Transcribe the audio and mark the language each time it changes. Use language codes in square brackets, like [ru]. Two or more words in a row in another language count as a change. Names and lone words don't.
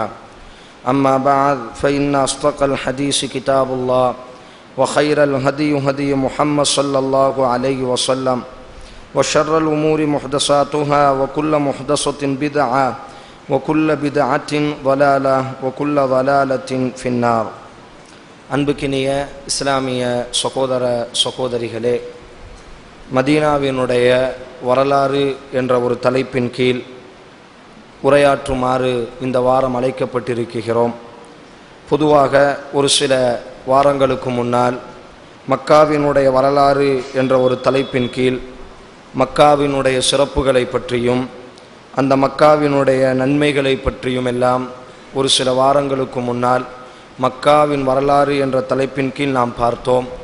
[ar] أما بعد، فإن أصدق الحديث كتاب الله، وخير الهدي هدي محمد صلى الله عليه وسلم، وشر الأمور محدثاتها، وكل محدثة بدعة، وكل بدعة ضلالة، وكل ضلالة في النار. [ta] அன்புக்கினிய இஸ்லாமிய சகோதர சகோதரிகளே, மதீனாவினுடைய வரலாறு என்ற ஒரு தலைப்பின் கீழ் உரையாற்றுமாறு இந்த வாரம் அழைக்கப்பட்டிருக்கிறோம். பொதுவாக ஒரு சில வாரங்களுக்கு முன்னால் மக்காவினுடைய வரலாறு என்ற ஒரு தலைப்பின் கீழ் மக்காவினுடைய சிறப்புகளை பற்றியும் அந்த மக்காவினுடைய நன்மைகளை பற்றியும் எல்லாம் ஒரு சில வாரங்களுக்கு முன்னால் மக்காவின் வரலாறு என்ற தலைப்பின் கீழ் நாம் பார்த்தோம்.